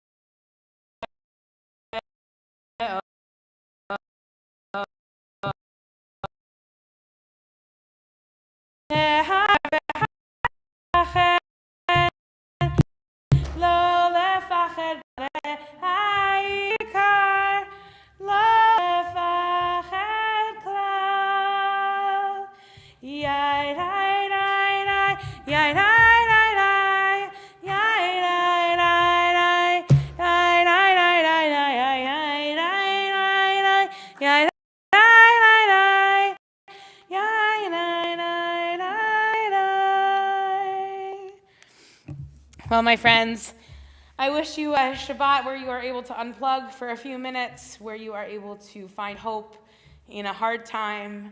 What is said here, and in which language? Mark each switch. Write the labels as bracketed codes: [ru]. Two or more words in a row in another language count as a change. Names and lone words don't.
[he] לא לפחד העיקר, לא לפחד כלל. יאי די די די, יאי די די די, יאי די די די, יאי די די די די, יאי די די די, יאי די די די, יאי די די די די. [en] Well, my friends, I wish you a Shabbat where you are able to unplug for a few minutes, where you are able to find hope in a hard time.